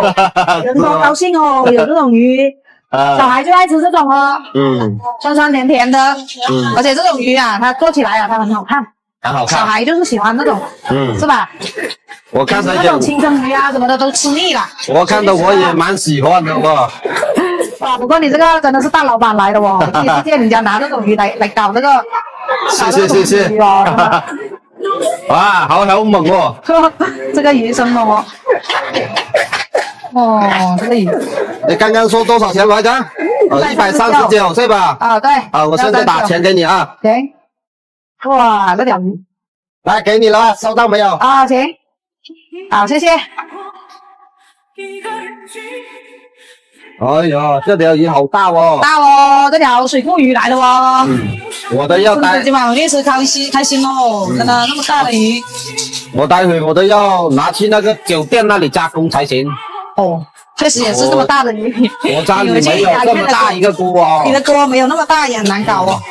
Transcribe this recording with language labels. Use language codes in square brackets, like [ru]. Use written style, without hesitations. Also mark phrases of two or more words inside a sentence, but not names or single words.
[zh] 人都高興哦，有這種魚。小孩就愛吃這種哦。酸酸甜甜的。而且這種魚啊，它做起來啊，它很好看。很好看。小孩就是喜歡那種。是吧？我看到那種清蒸魚啊什麼的都吃膩了。我看到我也蠻喜歡的喎。哇，不過你這個真的是大老闆來的哦，第一次見人家拿這種魚來搞這個。謝。哇，好猛哦。這個魚生哦。哦，這個魚。你剛剛說多少錢來着？139是吧？啊，對。我現在打錢給你啊。行。哇，這條魚。來，給你了，收到沒有？啊，行。好，謝謝。哎呀，這條魚好大哦！大哦，這條水庫魚來的哦。我都要帶。今晚我也是開心哦，真的那麼大的魚。我待會我都要拿去那個酒店那裡加工才行。哦，確實也是這麼大的魚。我家裡沒有這麼大一個鍋哦。你的鍋沒有那麼大，也很難搞哦。